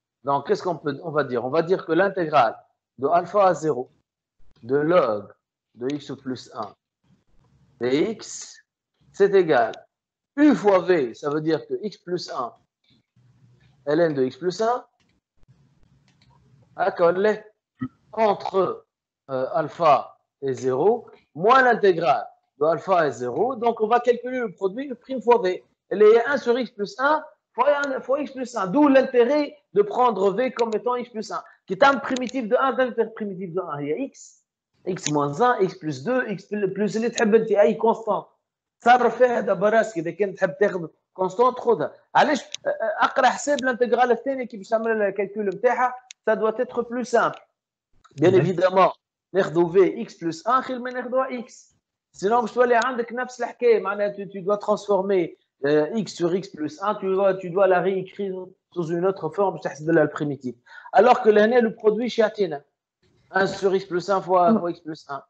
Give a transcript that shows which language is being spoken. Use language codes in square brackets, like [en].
[fr] Donc qu'est-ce qu'on peut on va dire? On va dire que l'intégrale de alpha à 0 de log de x plus 1 dx c'est égal u fois v, ça veut dire que x plus 1 ln de x plus 1 entre alpha et 0 moins l'intégrale de alpha et 0. Donc, on va calculer le produit de prime fois v. Elle est 1 sur x plus 1 fois x plus 1. D'où l'intérêt de prendre v comme étant x plus 1. Qui est un primitif de 1, primitif de 1. Il y a x moins 1, x plus 2, x plus [ar] اللي تحب انت اي كونستانت. تصرف فيها هذا براسك اذا كنت تحب تاخذ كونستانت خذها. علاش اقرا حساب الانتجرال الثاني كي باش تعمل الكالكول نتاعها [fr] ça doit être plus simple. Bien évidemment, [ar] ناخذوا [fr] v x plus 1 [ar] خير ما ناخذوا [fr] x. Sinon [ar] باش تولي عندك نفس الحكايه معناها [fr] tu dois transformer x sur x plus 1, tu dois la réécrire sous une autre forme [ar] باش تحسب لها البريميتيف. [fr] Alors que [ar] لهنا [fr] le produit [ar] يعطينا [fr] 1 sur x plus 1 fois x plus 1.